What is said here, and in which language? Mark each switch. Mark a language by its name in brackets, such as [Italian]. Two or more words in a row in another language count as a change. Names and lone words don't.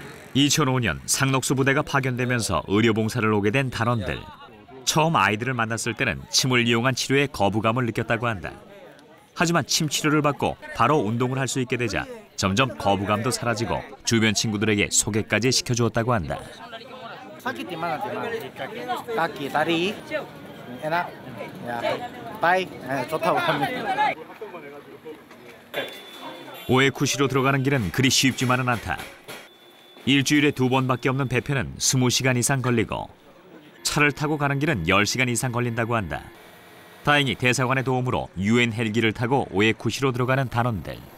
[Korean] 2005년 상록수 부대가 파견되면서 의료봉사를 오게 된 단원들. 처음 아이들을 만났을 때는 침을 이용한 치료에 거부감을 느꼈다고 한다. 하지만 침 치료를 받고 바로 운동을 할 수 있게 되자 점점 거부감도 사라지고 주변 친구들에게 소개까지 시켜주었다고 한다. [Indonesian] Sakit di mana? Kaki, tadi, enak. Ya, [Korean] tay, 좋다고 합니다. 오에쿠시로 들어가는 길은 그리 쉽지만은 않다. 일주일에 2번밖에 없는 배편은 20시간 이상 걸리고 차를 타고 가는 길은 10시간 이상 걸린다고 한다. 다행히 대사관의 도움으로 UN 헬기를 타고 오에쿠시로 들어가는 단원들.